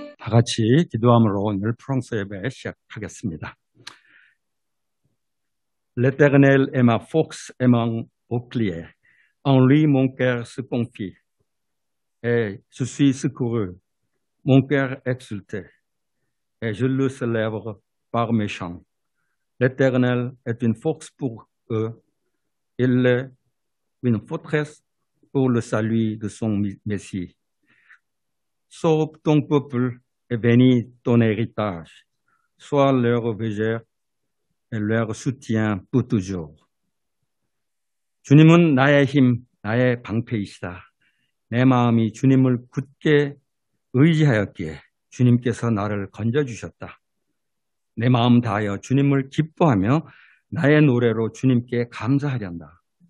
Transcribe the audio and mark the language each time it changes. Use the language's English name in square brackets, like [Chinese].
[Korean] 같이 기도함으로 오늘 프랑스 예배 시작하겠습니다. [French] L'Éternel est ma force et mon bouclier. En lui, mon cœur se confie. Et je suis secouru. Mon cœur exulté. Et je le célèbre par mes chants. L'Éternel est une force pour eux. Il est une forteresse pour le salut de son Messie. Sauve ton peuple et bénis ton héritage. Sois leur berger et leur soutien pour toujours. [Korean] 주님은 나의 힘, 나의 방패이시다. 내 마음이 주님을 굳게 의지하였기에 주님께서 나를 건져주셨다. 내 마음 다하여 주님을 기뻐하며 나의 노래로 주님께 감사하련다.